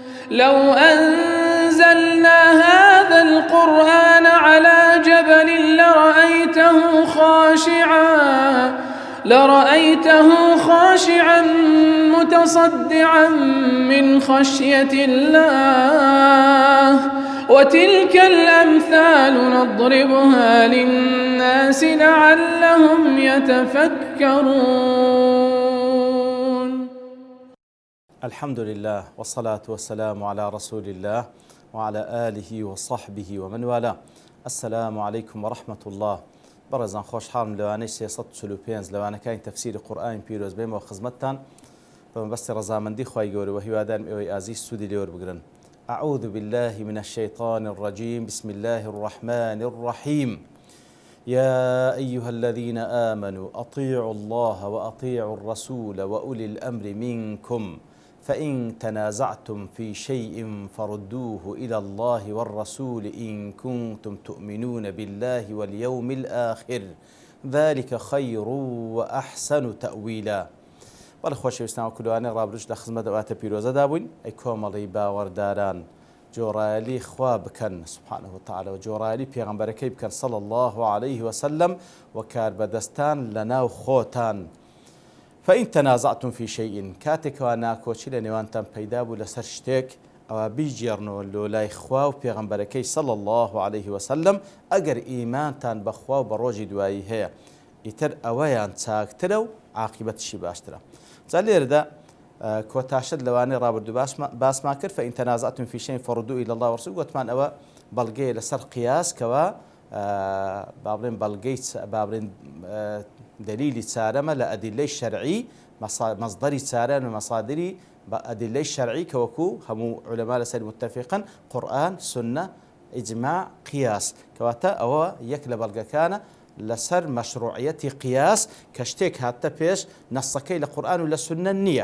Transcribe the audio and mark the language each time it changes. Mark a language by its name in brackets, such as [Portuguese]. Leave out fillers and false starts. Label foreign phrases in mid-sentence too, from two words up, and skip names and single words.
[Arabic] لو أنزلنا هذا القرآن على جبل لرأيته خاشعا متصدعا من خشية الله وتلك الأمثال نضربها للناس لعلهم يتفكرون. الحمد لله والصلاة والسلام على رسول الله وعلى آله وصحبه ومن والاه. السلام عليكم ورحمة الله. [Central Kurdish] برزان خۆشحاڵم لەوانەی 345 لەوانەکانی تەفسیری قورئانی پیرۆز بێمەوە خزمەتتان بەمەبەستی ڕەزامەندی خوای گەورە و هیوادارم ئێوەی ئازیز سوودی لێوەربگرن. [Arabic] أعوذ بالله من الشيطان الرجيم. بسم الله الرحمن الرحيم. يا أيها الذين آمنوا أطيعوا الله وأطيعوا الرسول وأولي الأمر منكم فإن تنازعتم في شيء فردوه إلى الله والرسول إن كنتم تؤمنون بالله واليوم الآخر ذلك خير وأحسن تأويلا. [Central Kurdish] بەڵێ خۆشەویستان کولوانێ ڕابردوش لە خزمەت ئەواتە پیرۆزەدا بووین. ئەی کۆمەڵی باوەڕداران جۆڕایەلی خوا بکەن [Arabic] سبحانه وتعالى [Central Kurdish] و جۆڕایەلی پێغەمبەرەکەی بکەن [Arabic] صلى الله عليه وسلم [Central Kurdish] و کاربەدەستان لەناو خۆتان. [Arabic] فإن تنازعتم في شيء [Central Kurdish] كاتێکەوە ناکۆچی لە نێوانتان پەیدا بوو لەسەر شتێک ئەوە بیجێڕنەوە لۆ لای خوا و پێغەمبەرەکەی [Arabic] صلى الله عليه وسلم [Central Kurdish] ئەگەر ئیمانتان بەخوا و بە ڕۆژی دوایی هەیە ئیتر ئەوەیان چاکترە و عاقبەتیشی باشترە. جا لێرەدا کۆتاشت لەوانەی ڕابردوو باسمان کرد. [Arabic] فإن تنازعتم في شيء فردوه إلى الله والرسول [Central Kurdish] گوتمان ئەوە بەڵگەیە لەسەر قیاس کەوە بابڵێن بابڵێن دلیلی چارەمە لە ئەدیلەی شەرعی مەصدەری چارەن و مەصادری بە ئەدیلەی شەرعی کە وەکو هەموو عولەما لەسەر متفقن قورئان سنە ئیجماع قیاس کەواتە ئەوە یەک لە بەڵگەکانە لەسەر مەشروعیەتی قیاس کە شتێک هاتە پێش نەسەکەی لە قورئان و لە سنە نییە.